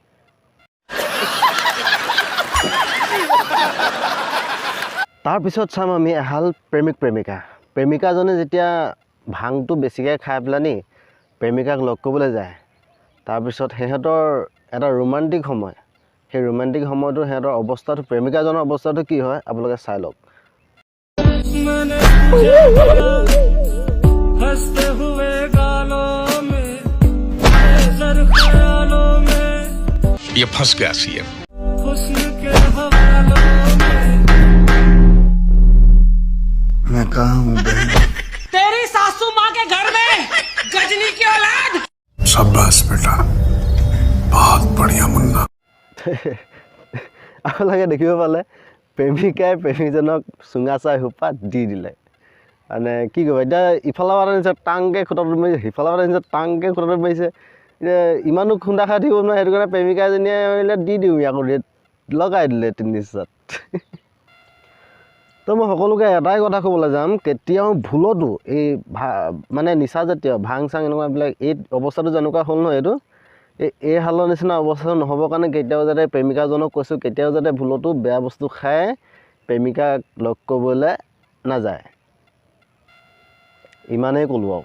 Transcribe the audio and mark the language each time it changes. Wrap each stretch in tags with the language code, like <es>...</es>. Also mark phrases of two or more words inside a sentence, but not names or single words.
<as>তাৰপিছত চাম আমি এহাল প্ৰেমিকাজনে যেতিয়া ভাংটো বেছিকৈ খাই পেলানি প্ৰেমিকাক লগ কৰিবলৈ যায়, তাৰপিছত সিহঁতৰ এটা ৰোমান্টিক সময়, সেই ৰোমান্টিক সময়টো সিহঁতৰ অৱস্থাটো, প্ৰেমিকাজনৰ অৱস্থাটো কি হয় আপোনালোকে চাই লওক।</as> <hi>ये फंस गया सीएम। मैं कहाँ हूँ बहन? तेरी सासू माँ के घर में गजनी की औलाद। शाबाश बेटा, बहुत बढ़िया मुन्ना।</hi> <as>আপোনালোকে দেখিব পালে প্ৰেমিকাই প্ৰেমিকজনক চুঙা চাই সোপা দি দিলে। মানে কি কৰিব, এতিয়া ইফালৰ পৰা নিছে টাংকৈ খুটাটো মাৰিছে, সিফালৰ পৰা নিছে টাংকৈ খুটাটো মাৰিছে। এতিয়া ইমানো খুন্দা খাই থাকিব নোৱাৰে, সেইটো কাৰণে প্ৰেমিকাজনীয়ে ভাবিলে দি দিওঁ আকৌ, ৰেট লগাই দিলে 3 তো মই সকলোকে এটাই কথা ক'বলৈ যাম, কেতিয়াও ভুলতো এই মানে নিচাজাতীয় ভাং চাং এনেকুৱাবিলাক এই অৱস্থাটো যেনেকুৱা হ'ল নহয়, এই হালৰ নিচিনা অৱস্থাটো নহ'বৰ কাৰণে কেতিয়াও যাতে প্ৰেমিকাজনক কৈছোঁ, কেতিয়াও যাতে ভুলতো বেয়া বস্তু খাই প্ৰেমিকাক লগ কৰিবলৈ নাযায়, ইমানেই ক'লোঁ আৰু।</as>